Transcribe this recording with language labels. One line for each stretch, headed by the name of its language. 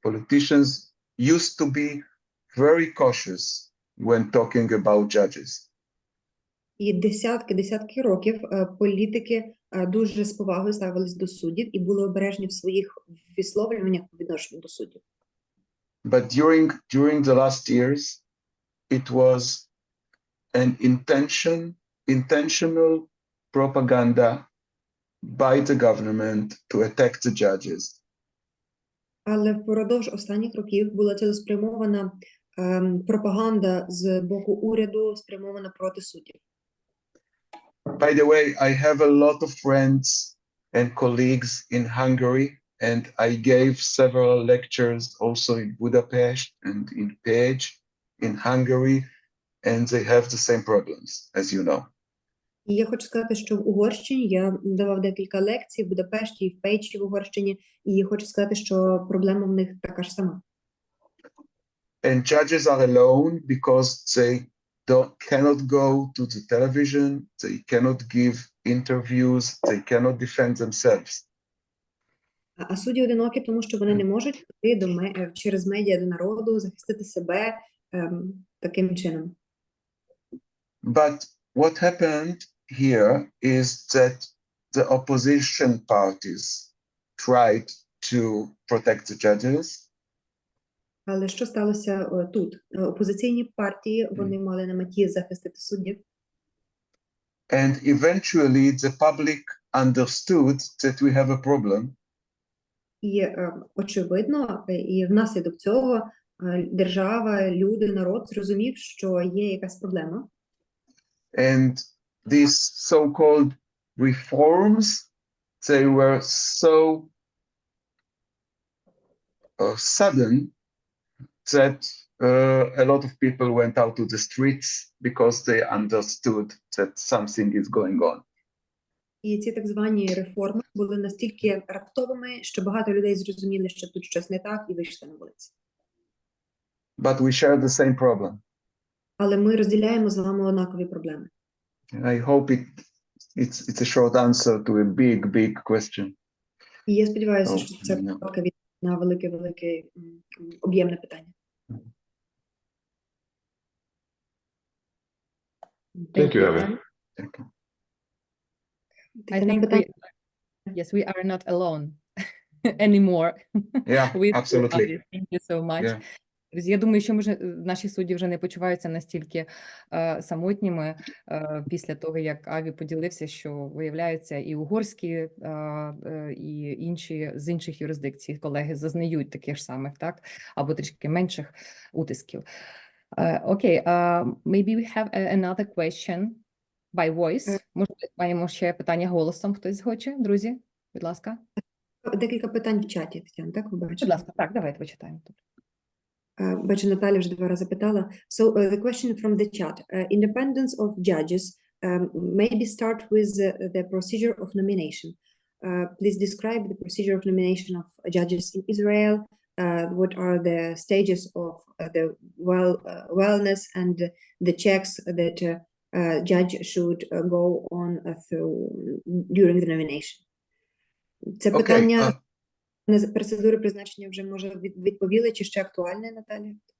English: Politicians used to be very cautious when talking about judges.
Ukrainian: І десятки років політики дуже з повагою ставились до суддів і були обережні в своїх висловлюваннях по відношенню до суддів.
English: But during the last years, it was an intentional propaganda by the government to attack the judges.
Ukrainian: Але впродовж останніх років була цілеспрямована пропаганда з боку уряду, спрямована проти суддів.
English: By the way, I have a lot of friends and colleagues in Hungary, and I gave several lectures also in Budapest and in Pécs in Hungary, and they have the same problems, as you know.
Ukrainian: І я хочу сказати, що в Угорщині я давав декілька лекцій в Будапешті і в Печі в Угорщині, і хочу сказати, що проблема в них така ж сама.
English: And judges are alone because they cannot go to the television, they cannot give interviews, they cannot defend themselves.
Ukrainian: А судді одинокі, тому що вони не можуть піти через медіа до народу, захистити себе таким чином.
English: But what happened here is that the opposition parties tried to protect the judges.
Ukrainian: Але що сталося тут? Опозиційні партії, вони мали на меті захистити суддів.
English: And eventually the public understood that we have a problem.
Ukrainian: І очевидно, і внаслідок цього держава, люди, народ зрозумів, що є якась проблема.
English: And these so-called reforms, they were so sudden that a lot of people went out to the streets because they understood that something is going on.
Ukrainian: І ці так звані реформи були настільки раптовими, що багато людей зрозуміли, що тут щось не так, і вийшли на вулиці.
English: But we share the same problem.
Ukrainian: Але ми розділяємо з вами однакові проблеми.
English: I hope it's a short answer to a big question.
Ukrainian: І я сподіваюся, що це коротка відповідь на велике об'ємне питання.
English: Thank you, Аві. I think we are not alone anymore. Yeah, absolutely. Thank you so much. Yeah.
Ukrainian: Друзі, я думаю, що наші судді вже не почуваються настільки самотніми після того, як Аві поділився, що виявляється і угорські, і інші з інших юрисдикцій колеги зазнають таких ж самих, так, або трішки менших утисків.
English: Okay, maybe we have another question by voice.
Ukrainian: Може, маємо ще питання голосом, хтось хоче, друзі? Будь ласка. Декілька питань в чаті, Тетяна, так ви бачите? Будь ласка, так, давайте почитаємо тут. Бачу, Наталя вже 2 рази питала.
English: So, the question from the chat. Independence of judges, maybe start with the procedure of nomination. Please describe the procedure of nomination of judges in Israel. What are the stages of the wellness and the checks that judge should go on through during the nomination?
Ukrainian: Це питання процедури призначення вже, може, відповіли, чи ще актуальне, Наталя?